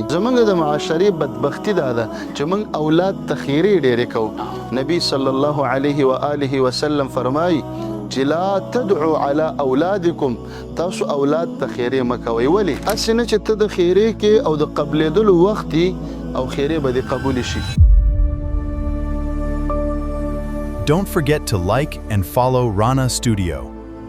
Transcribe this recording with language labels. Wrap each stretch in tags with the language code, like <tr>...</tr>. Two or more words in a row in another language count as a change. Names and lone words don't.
<ps>زموږ د معاشرې بدبختي دا ده چې موږ اولاد ته خیرې ډېرې کوو. نبی</ps> <ar>صلی الله علیه و آله وسلم</ar> <ps>فرمایي چې</ps> <ar>لا تدعو على اولادکم</ar> <ps>تاسو اولاد ته خیرې مه کوئ. ولې؟ هسې نه چې ته د خیرې کې او د قبلېدلو وخت او خیرې به دې قبول شي.</ps> <en>Don't forget to like and follow Rana Studio.</en>